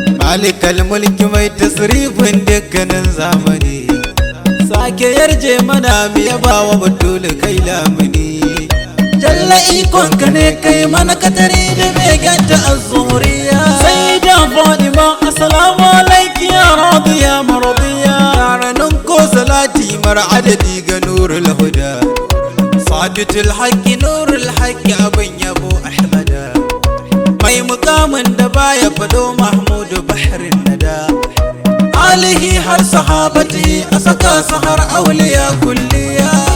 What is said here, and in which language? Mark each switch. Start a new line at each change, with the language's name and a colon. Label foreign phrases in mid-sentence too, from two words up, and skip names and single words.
Arabic: مالك الملك
Hausa: mai tasrifin dukkanin zamani. Sake yarje mana mu yaba wa Batul kai lamuni. Jalla ikon ka ne kai mana katari da begen ta azzuriya.
Arabic: سيدة فاطمة، السلام عليك يا راضية مرضية.
Hausa: Taranin ko salati mar adadi ga Nurul Huda. Sabitul Haqqi, Nurul Haqqi, abin yabo Ahmada. Mai mukamin da baya fado Mahmudu Bahrin Nada. Alihi har sahabati a saka su har auliya kulliya.